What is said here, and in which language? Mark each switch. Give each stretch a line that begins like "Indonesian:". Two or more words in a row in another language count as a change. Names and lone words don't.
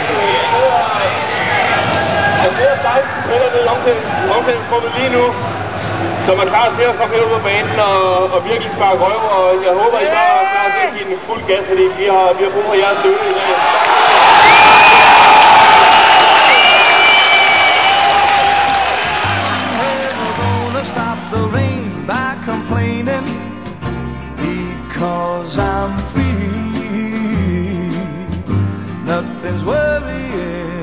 Danish: omklædningsrummet lige nu. som er klar til at komme her ud på banen og virkelig sparke røv, og jeg håber, I bare er klar til at give den fuld gas, fordi vi har brug for jeres støtte i dag.
English: Stop the rain by complaining, because I'm free. Nothing's worrying